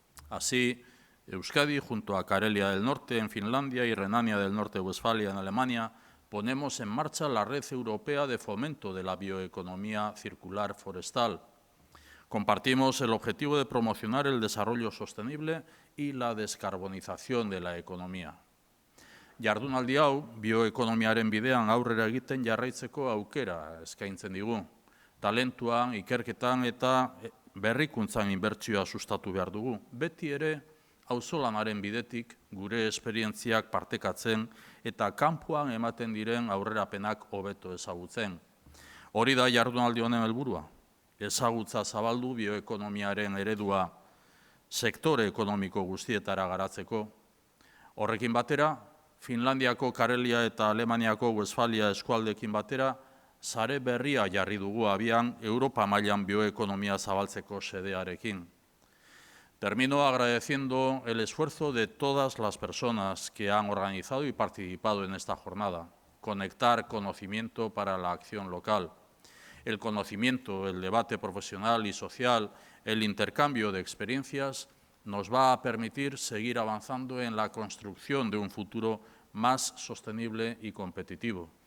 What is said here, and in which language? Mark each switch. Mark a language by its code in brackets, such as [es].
[es] Así, Euskadi, junto a Carelia del Norte en Finlandia y Renania del Norte-Westfalia en Alemania, ponemos en marcha la Red Europea de Fomento de la Bioeconomía Circular Forestal. Compartimos el objetivo de promocionar el desarrollo sostenible y la descarbonización de la economía. [eu] Jardunaldi hau, bioekonomiaren bidean aurrera egiten jarraitzeko aukera eskaintzen digu. Talentuan, ikerketan eta berrikuntzan inbertsioa sustatu behar dugu. Beti ere, auzolanaren bidetik gure esperientziak partekatzen eta kanpoan ematen diren aurrerapenak hobeto ezagutzen. Hori da jardunaldi honen helburua. Ezagutza zabaldu bioekonomiaren eredua sektore ekonomiko guztietara garatzeko. Horrekin batera, Finlandiako Karelia eta Alemaniako Westfalia eskualdekin batera, sare berria jarri dugu abian Europa mailan bioekonomia zabaltzeko xedearekin. [es] Termino agradeciendo el esfuerzo de todas las personas que han organizado y participado en esta jornada. Conectar conocimiento para la acción local. El conocimiento, el debate profesional y social, el intercambio de experiencias nos va a permitir seguir avanzando en la construcción de un futuro más sostenible y competitivo.